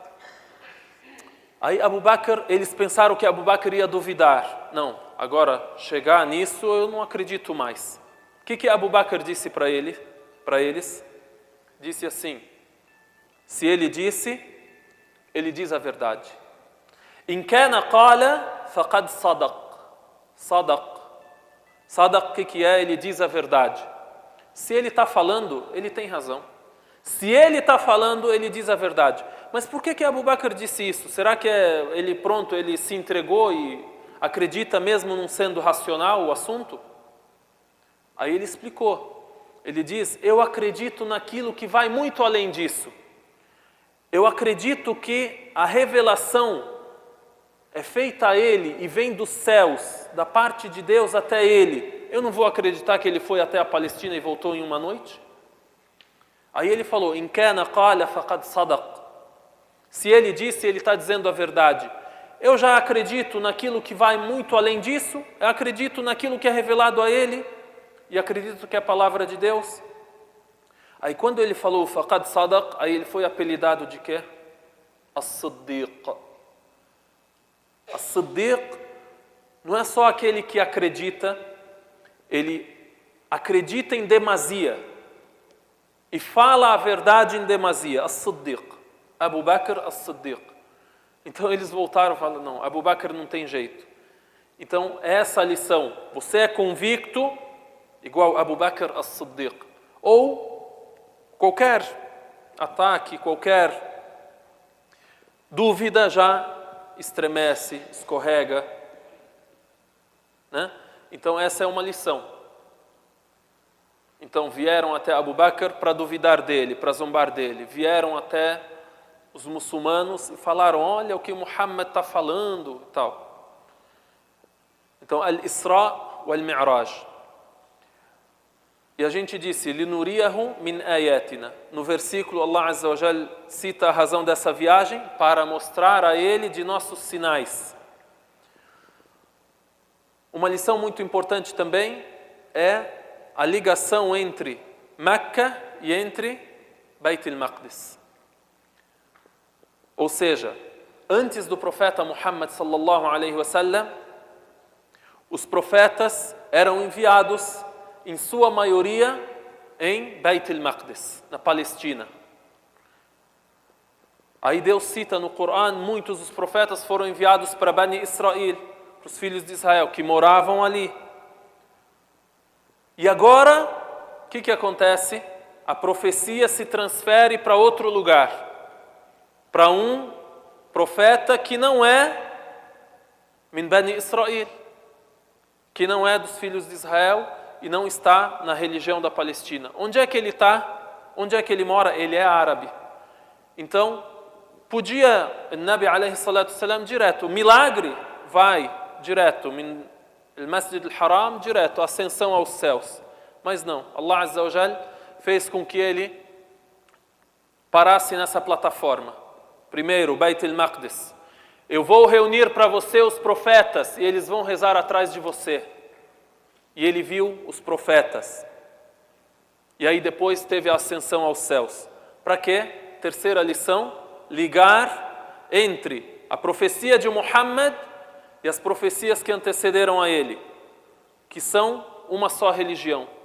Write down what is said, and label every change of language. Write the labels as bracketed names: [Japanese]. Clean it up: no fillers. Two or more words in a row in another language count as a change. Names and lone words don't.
[Portuguese] Aí Abu Bakr, eles pensaram que Abu Bakr ia duvidar. Não, agora chegar nisso eu não acredito mais. O que Abu Bakr disse para eles? Disse assim, se ele disse, ele diz a verdade. [Arabic] إن كان قال فقد صدق. صدق. صدق, [Portuguese] o que é? Ele diz a verdade. Se ele está falando, ele tem razão. Se ele está falando, ele diz a verdade. Mas por que Abu Bakr disse isso? Será que ele se entregou e acredita mesmo não sendo racional o assunto? Aí ele explicou. Ele diz, eu acredito naquilo que vai muito além disso. Eu acredito que a revelação é feita a ele e vem dos céus, da parte de Deus até ele. Eu não vou acreditar que ele foi até a Palestina e voltou em 1 noite? Aí ele falou, [Arabic] إن كان قال فقد صدق. [Portuguese] Se ele disse, ele está dizendo a verdade. Eu já acredito naquilo que vai muito além disso, eu acredito naquilo que é revelado a ele, e acredito que é a palavra de Deus. Aí quando ele falou [Arabic] فقد صدق, [Portuguese] aí ele foi apelidado de quê? As-Siddiq. As-Siddiq não é só aquele que acredita, ele acredita em demasia e fala a verdade em demasia. As-Siddiq. Abu Bakr as-Siddiq. Então eles voltaram e falaram, não, Abu Bakr não tem jeito. Então, essa a lição. Você é convicto, igual Abu Bakr as-Siddiq. Ou qualquer ataque, qualquer dúvida já estremece, escorrega, né? Então, essa é uma lição. Então, vieram até Abu Bakr para duvidar dele, para zombar dele. Vieram até os muçulmanos e falaram, olha o que Muhammad está falando e tal. Então, Al-Isra wal-Mi'raj. E a gente disse, [Arabic] لنريه من آياتنا. [Portuguese] No versículo, [Arabic] الله عز وجل [Portuguese] cita a razão dessa viagem para mostrar a ele de nossos sinais. Uma lição muito importante também é a ligação entre Meca e entre Beit al-Maqdis. Ou seja, antes do profeta Muhammad [Arabic] صلى الله عليه وسلم, [Portuguese] os profetas eram enviados, em sua maioria, em Beit al-Maqdis, na Palestina. Aí Deus cita no Corão, muitos dos profetas foram enviados para Bani Israel, para os filhos de Israel, que moravam ali. E agora, o que acontece? A profecia se transfere para outro lugar. Para um profeta que não é [Arabic] من بني إسرائيل, [Portuguese] que não é dos filhos de Israel e não está na religião da Palestina. Onde é que ele está? Onde é que ele mora? Ele é árabe. Então, podia o Nabi [Arabic] عليه الصلاة السلام [Portuguese] direto, o milagre vai direto, [Arabic] من المسجد الحرام, [Portuguese] direto, a ascensão aos céus. Mas não, [Arabic] الله عز وجل [Portuguese] fez com que ele parasse nessa plataforma. Primeiro, Beit al-Maqdis. Eu vou reunir para você os profetas e eles vão rezar atrás de você. E ele viu os profetas. E aí depois teve a ascensão aos céus. Para quê? Terceira lição, ligar entre a profecia de Muhammad e as profecias que antecederam a ele, que são uma só religião.